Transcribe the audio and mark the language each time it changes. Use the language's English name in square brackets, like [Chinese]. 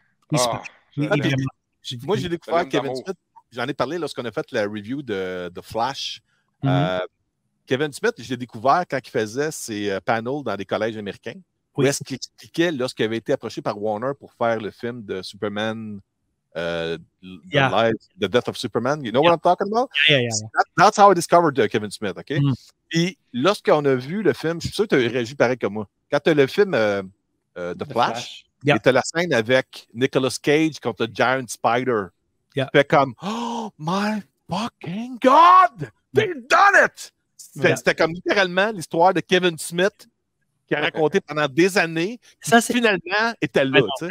[French] moi, j'ai découvert Kevin Smith. J'en ai parlé lorsqu'on a fait la review de Flash. Kevin Smith, je l'ai découvert quand il faisait ses panels dans des collèges américains. Où est-ce qu'il expliquait lorsqu'il avait été approché par Warner pour faire le film de Superman, The Death of Superman. [English] You know what I'm talking about? Yeah. That's how I discovered Kevin Smith, OK? [French] Puis lorsqu'on a vu le film, je suis sûr que tu as réagi pareil comme moi. Quand tu as le film The Flash, tu as la scène avec Nicolas Cage contre Giant Spider. Tu fais comme, [English] oh my fucking God! They've done it! [French] C'était comme littéralement l'histoire de Kevin Smith qui a raconté pendant des années, qui finalement était là.